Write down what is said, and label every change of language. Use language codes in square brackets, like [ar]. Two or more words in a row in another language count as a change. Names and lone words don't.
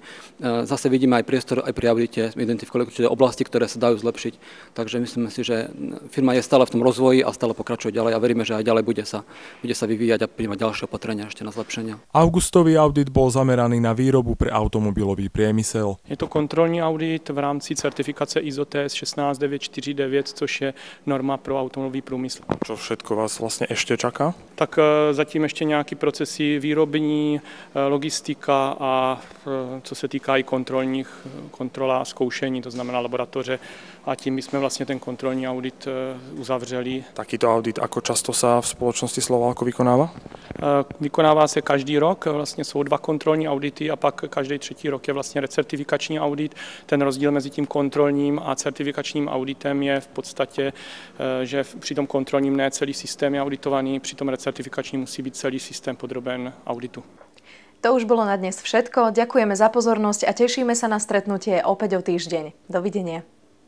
[sk] Zase vidíme aj priestor, aj pri audite identifikovali určité oblasti, ktoré sa dajú zlepšiť, takže myslíme si, že firma je stále v tom rozvoji a stále pokračuje ďalej a veríme, že aj ďalej bude sa vyvíjať a príjmať ďalšie opatrenia ešte na zlepšenia. Augustový audit bol zameraný na výrobu pre automobilový priemysel. [cs] Je to kontrolní audit v rámci certifikace ISO TS 16949, což je norma pro automobilový průmysl. [sk] Čo všetko vás vlastne ešte čaká? [cs] Tak zatím ještě nějaké procesy výrobní, logistika a co se týká i kontrola a zkoušení, to znamená laboratoře a tím my jsme vlastně ten kontrolní audit uzavřeli. [sk] Takýto audit, ako často sa v spoločnosti Slovalko vykonáva? [cs] Vykonává se každý rok, vlastně jsou 2 kontrolní audity a pak každý 3. rok je vlastně recertifikační audit. Ten rozdíl mezi tím kontrolním a certifikačním auditem je v podstatě, že při tom kontrolním ne celý systém je auditovaný, při tom recertifikačním musí být celý systém podroben auditu. [sk] To už bolo na dnes všetko. Ďakujeme za pozornosť a tešíme sa na stretnutie opäť o týždeň. Dovidenia.